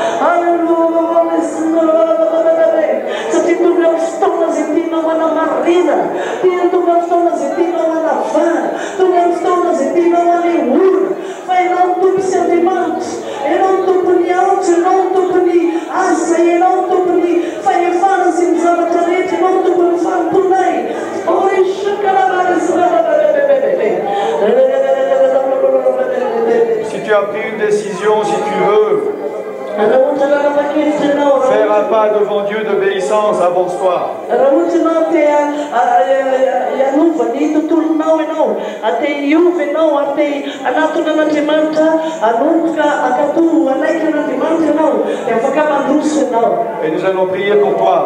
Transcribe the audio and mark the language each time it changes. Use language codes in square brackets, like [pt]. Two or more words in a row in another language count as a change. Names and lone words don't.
[mg] satria tonga ny fotoana zay tianao anamarina tonga ny fotoana zay tianao anavana tonga ny fotoana zay tianao aneorina fa ianao ny tompo sy Andriamanitra ianao ny tompony antso ianao ny tompony asa ianao ny tompony fahefana sy ny zavatra rehetra ianao ny tompony famponay [fr] Si tu as pris une décision, si tu veux faire un pas devant Dieu d'obéissance, avance-toi. Et nous allons prier pour toi.